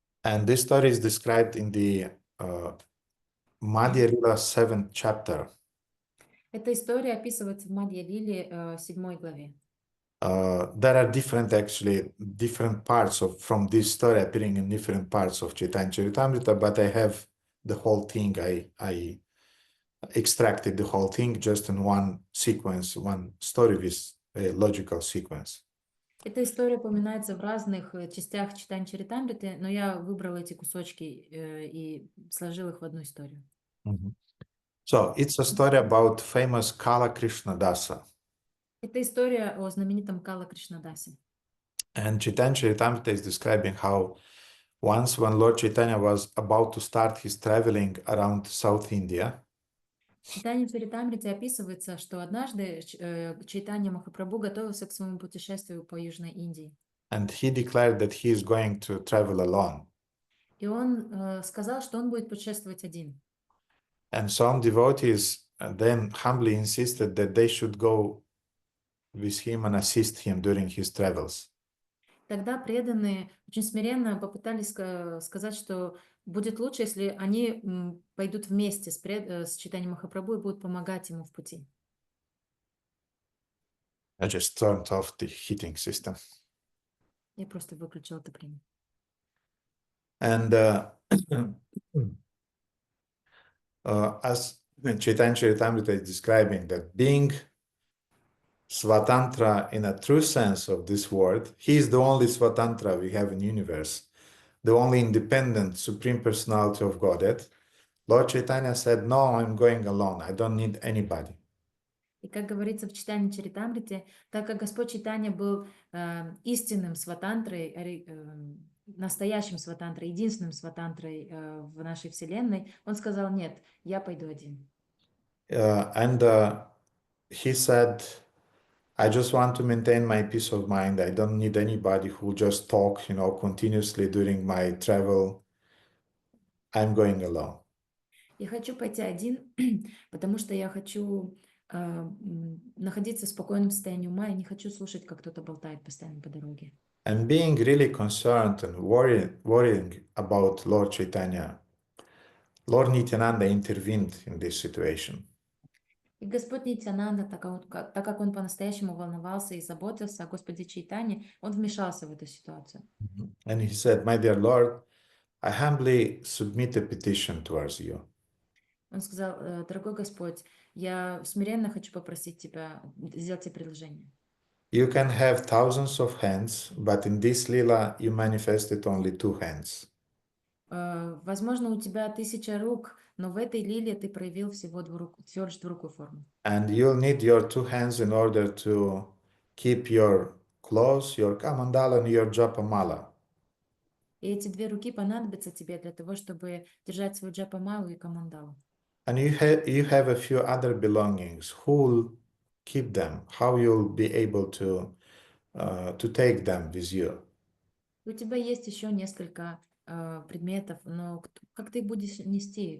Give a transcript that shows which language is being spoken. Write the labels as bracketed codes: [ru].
[en] And this story is described in the Madhya Lila 7th chapter. [ru] Эта история описывается в Мадья-лиле 7 главе. [en] There are different parts from this story appearing in different parts of Chaitanya Charitamrita, but I have the whole thing. I extracted the whole thing just in one sequence, one story with a logical sequence. [ru] Эта история упоминается в разных частях Чайтаньи Чаритамриты, но я выбрала эти кусочки и сложил их в одну историю. [en] So it's a story about famous Kala Krishna Dasa. [ru] Это история о знаменитом Кала Кришнадасе. [en] And Chaitanya Charitamrita is describing how once when Lord Chaitanya was about to start his traveling around South India, [ru] В Чайтаньи Чаритамрите описывается, что однажды Чайтанья Махапрабху готовился к своему путешествию по Южной Индии. [en] and he declared that he is going to travel alone. [ru] И он сказал, что он будет путешествовать один. [en] And some devotees then humbly insisted that they should go with him and assist him during his travels. [ru] Тогда преданные очень смиренно попытались сказать, что будет лучше, если они пойдут вместе с Чайтаньей Махапрабху и будут помогать ему в пути. [en] I just turned off the heating system. [ru] Я просто выключила отопление. [en] And as Chaitanya Charitamrita is describing that being Svatantra in a true sense of this word, he is the only Svatantra we have in the universe, the only independent Supreme Personality of Godhead. Lord Chaitanya said, no, I'm going alone. I don't need anybody. [ru] И как говорится в Чайтаньи Чаритамрите, так как Господь Чайтанья был истинным сватантрой, настоящим сватантрой, единственным сватантрой в нашей Вселенной, он сказал, нет, я пойду один. [en] And he said, I just want to maintain my peace of mind. I don't need anybody who will just talk, continuously during my travel. I'm going alone. [ru] Я хочу пойти один, потому что я хочу находиться в спокойном состоянии ума и не хочу слушать, как кто-то болтает постоянно по дороге. [en] And being really concerned and worrying about Lord Chaitanya, Lord Nityananda intervened in this situation. [ru] И Господь Нитьянанда, так как он по-настоящему волновался и заботился о Господе Чайтанье, он вмешался в эту ситуацию. [en] And he said, my dear Lord, I humbly submit a petition towards you. [ru] Он сказал, дорогой Господь, я смиренно хочу попросить тебя сделать тебе предложение. [en] You can have thousands of hands, but in this lila you manifested only 2 hands. [ru] Возможно, у тебя 1000 рук, но в этой лилии ты проявил всего всего лишь двурукую форму. [en] And you'll need your two hands in order to keep your clothes, your kamandala and your japamala. [ru] И эти 2 руки понадобятся тебе для того, чтобы держать свою джапамалу и камандалу. [en] And you have a few other belongings. Who will keep them? How you'll be able to take them with you? [ru] У тебя есть еще несколько предметов, но как ты их будешь нести?